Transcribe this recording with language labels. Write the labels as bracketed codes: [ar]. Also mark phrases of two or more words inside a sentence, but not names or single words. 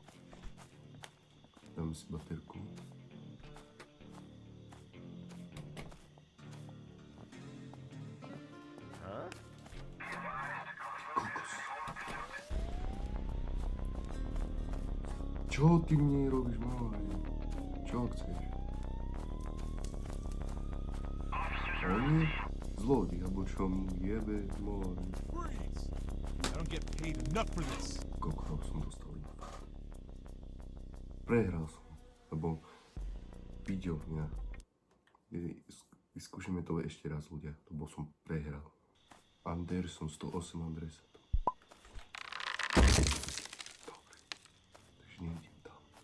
[sk] Dáme si baterku. Čo ty mne robíš, malý? Čo chceš? On je zlodej, alebo čo mu jebe, môj? [en] I don't get paid enough for this. [sk] Koľko som dostal? Prehral som, lebo videl mňa. Vyskúšame to ešte raz, ľudia, lebo som prehral. Anderson, 108 Andresa. Nejdem tam.